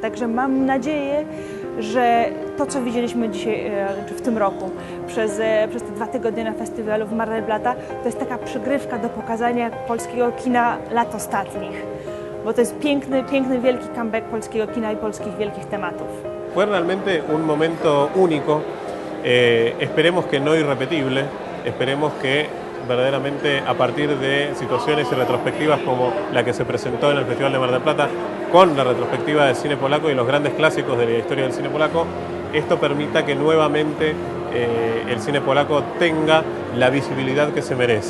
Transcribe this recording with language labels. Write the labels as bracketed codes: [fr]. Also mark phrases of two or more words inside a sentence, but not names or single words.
[pl] Także mam nadzieję, że to, co widzieliśmy dzisiaj, czy w tym roku, przez te 2 tygodnie na festiwalu w Mar del Plata, to jest taka przygrywka do pokazania polskiego kina lat ostatnich. Bo to jest piękny, wielki comeback polskiego kina i polskich wielkich tematów. [es] Fue realmente un momento único, esperemos que no irrepetible, esperemos que verdaderamente a partir de situaciones y retrospectivas como la que se presentó en el Festival de Mar del Plata, con la retrospectiva del cine polaco y los grandes clásicos de la historia del cine polaco, esto permita que nuevamente el cine polaco tenga la visibilidad que se merece.